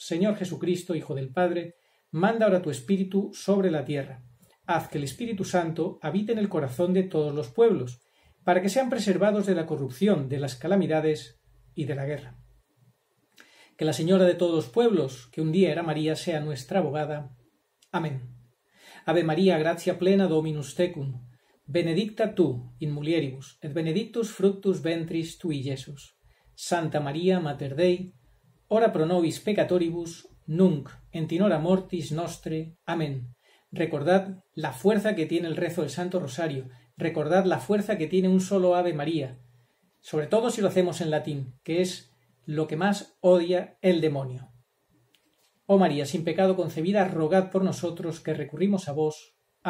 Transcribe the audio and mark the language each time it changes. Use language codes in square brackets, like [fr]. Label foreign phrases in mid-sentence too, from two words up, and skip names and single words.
[es] Señor Jesucristo, Hijo del Padre, manda ahora tu Espíritu sobre la tierra. Haz que el Espíritu Santo habite en el corazón de todos los pueblos, para que sean preservados de la corrupción, de las calamidades y de la guerra. Que la Señora de todos los pueblos, que un día era María, sea nuestra abogada. Amén. [la] Ave María, gratia plena Dominus tecum, benedicta tu in mulieribus, et benedictus fructus ventris tui, Iesus. Santa María, Mater Dei, ora pro nobis peccatoribus, nunc et in hora mortis nostre. Amén. [es] Recordad la fuerza que tiene el rezo del Santo Rosario, recordad la fuerza que tiene un solo Ave María, sobre todo si lo hacemos en latín, que es lo que más odia el demonio. Oh María, sin pecado concebida, rogad por nosotros que recurrimos a vos.